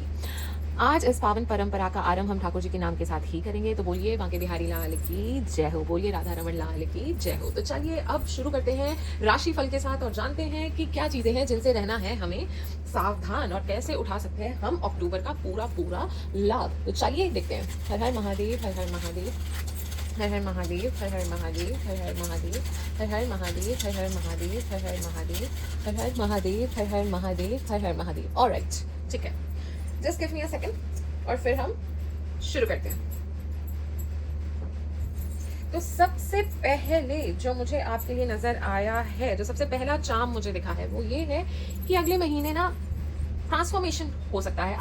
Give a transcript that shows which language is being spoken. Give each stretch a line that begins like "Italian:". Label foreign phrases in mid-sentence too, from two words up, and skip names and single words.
Hindi: आज इस पावन परंपरा का आरंभ हम ठाकुर जी के नाम के साथ ही करेंगे। तो बोलिए बांके बिहारी लाल की जय हो, बोलिए राधा रमन लाल की जय हो। तो चलिए अब शुरू करते हैं राशिफल के साथ, और जानते हैं कि क्या चीजें हैं जिनसे रहना है हमें सावधान, और कैसे उठा सकते हैं हम अक्टूबर का पूरा पूरा लाभ। तो चलिए देखते हैं। हर हर महादेव, हर हर महादेव, हर हर महादेव, हर हर महादेव, हर हर महादेव, हर हर महादेव, हर हर महादेव, हर हर महादेव, हर हर महादेव, हर हर महादेव, हर हर महादेव। ऑलराइट, ठीक है,
English: just give me a second
Hindi: और फिर हम शुरू करते हैं। तो सबसे पहले जो मुझे आपके लिए नजर आया है, जो सबसे पहला चार्म मुझे दिखा है, वो ये है कि अगले महीने ना ट्रांसफॉर्मेशन हो सकता है।